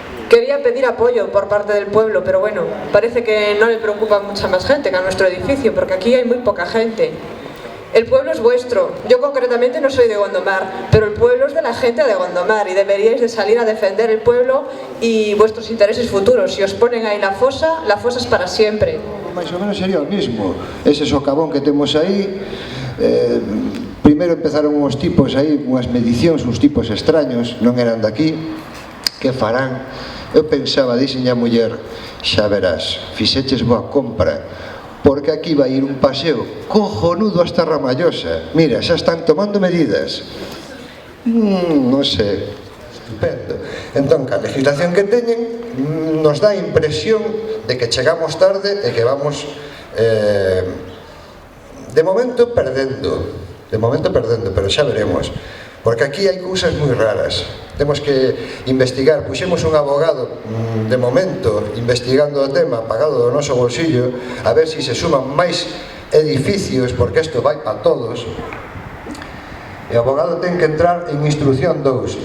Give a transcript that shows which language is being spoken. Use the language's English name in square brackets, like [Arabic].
[Spanish] Quería pedir apoyo por parte del pueblo, pero bueno, parece que no le preocupa mucha más gente que a nuestro edificio, porque aquí hay muy poca gente. El pueblo es vuestro. Yo concretamente no soy de Gondomar, pero el pueblo es de la gente de Gondomar y deberíais de salir a defender el pueblo y vuestros intereses futuros. Si os ponen ahí la fosa es para siempre. Más o menos sería o mismo. [Galician] Ese socavón que temos aí, primeiro empezaron uns tipos aí, unhas medicións, uns tipos extraños, non eran daqui, que farán? Eu pensaba, dixenlle a muller, xa verás, fixeches boa compra, porque aquí vai ir un paseo cojonudo hasta Ramallosa. Mira, xa están tomando medidas. Non sei, estupendo. Entón, a legislación que teñen nos dá a impresión de que chegamos tarde e que vamos de momento perdendo, pero xa veremos, porque aquí hai cousas moi raras. Temos que investigar, puxemos un abogado de momento investigando o tema, pagado do noso bolsillo, a ver se se suman máis edificios, porque isto vai para todos. E o abogado ten que entrar en instrucción 2.